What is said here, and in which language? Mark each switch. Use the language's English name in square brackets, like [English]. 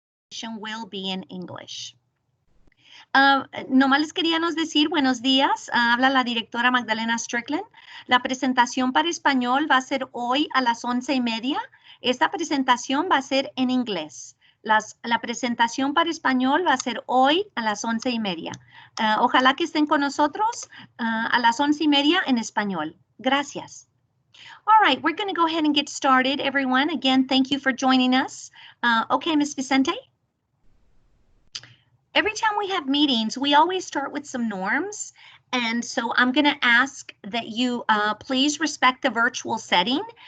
[English] presentation will be in English. [Spanish] Nomás les queríamos decir buenos días. Habla la directora Magdalena Strickland. La presentación para español va a ser hoy a las 11:30. Esta presentación va a ser en inglés. La presentación para español va a ser hoy a las 11:30. Ojalá que estén con nosotros a las 11:30 en español. Gracias. [English] All right, we're going to go ahead and get started, everyone. Again, thank you for joining us. Okay, Ms. Vicente? Every time we have meetings, we always start with some norms. And so I'm going to ask that you please respect the virtual setting.